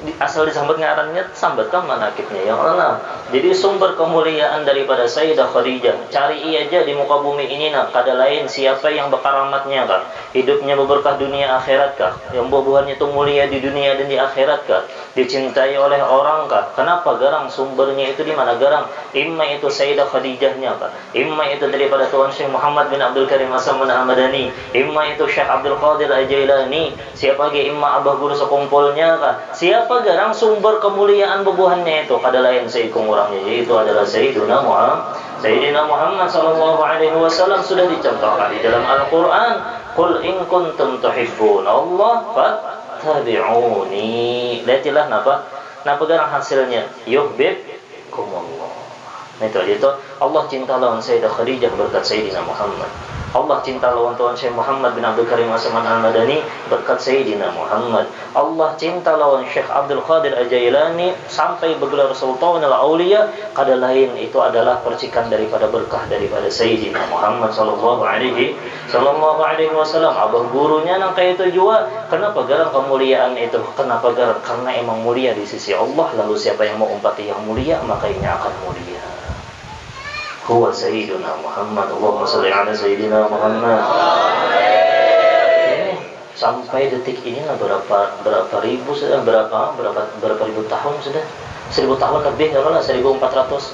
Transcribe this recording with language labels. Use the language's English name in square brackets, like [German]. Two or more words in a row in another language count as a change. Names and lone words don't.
[Banjar] asal disambut ngarannya sambatkan manakibnya yang Allah. Jadi sumber kemuliaan daripada Sayyidah Khadijah, cari aja di muka bumi ini nak kada lain siapa yang berkaramatnya kah, hidupnya berberkah dunia akhirat kah, yang buah-buahannya itu mulia di dunia dan di akhirat kah, dicintai oleh orang kah. Kenapa garang sumbernya itu di mana garang? Imma itu Sayyidah Khadijahnya kah, imma itu daripada Tuan Syekh Muhammad bin Abdul Karim As-Samad Al-Madani, imma itu Syekh Abdul Qadir Al-Jailani, siapa lagi imma abah guru sekumpulnya kah. Siapa garang sumber kemuliaan bubuhannya itu kada lain seikung orangnya, yaitu adalah Sayyidina Muhammad [Arabic] صلى الله عليه وسلم. [Banjar] Sudah dicontohkan di dalam Al-Qur'an, [Arabic] قل إن كنتم تحبون الله فاتبعوني. [Banjar] Lihatlah napa garang hasilnya, yuhibbukumullah. Nah itu Allah cinta lawan Sayyidah Khadijah berkat Sayyidina Muhammad. Allah cinta lawan Tuan Syekh Muhammad bin Abdul Karim As-Samad Al-Madani berkat Sayyidina Muhammad. Allah cinta lawan Syekh Abdul Qadir Al-Jailani sampai bergelar Sultan al-Auliya, kada lain itu adalah percikan daripada berkah daripada Sayyidina Muhammad [Arabic] صلى الله عليه وسلم. [Banjar] Abah gurunya nang kayak itu juga. Kenapa garang kemuliaan itu? Kenapa garang? Karena emang mulia di sisi Allah. Lalu siapa yang mau umpati yang mulia, makanya akan mulia. [Arabic] هو سيدنا محمد. اللهم صل على سيدنا محمد. [Banjar] Sampai detik ini berapa ribu sudah, berapa ribu tahun sudah, 1000 tahun lebih, lah 1400.